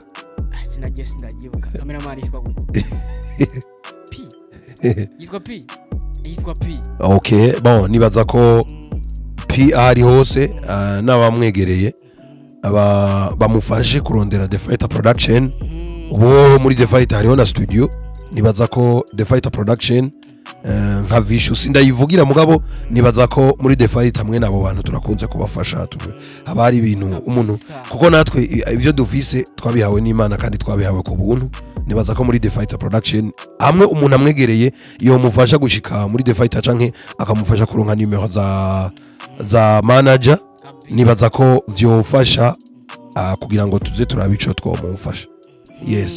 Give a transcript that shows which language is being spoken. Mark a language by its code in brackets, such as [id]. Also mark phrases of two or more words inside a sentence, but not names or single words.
[rn] sinagiye sindagibuka cameraman yitwa gute P yitwa P okay bon nibaza ko P ari hose n'abamwegereye bamufashe kurondera The Fighter Production ubu muri The Fighter hariho na studio nibaza ko The Fighter Production nka Vichou sindayivugira mugabo nibaza ko muri The Fighter hamwe nabo bantu turakunze kubafasha haba hari ibintu umuntu kuko natwe ivyo dufise twabihawe n'Imana kandi twabihawe ku buntu nibaza ko muri The Fighter Production amwe umuntu amwegereye iyo mufasha gushika muri The Fighter canke akamufasha kuronka numero za manager nibaza ko vyofasha kugira ngo tuze turabico twomufasha yes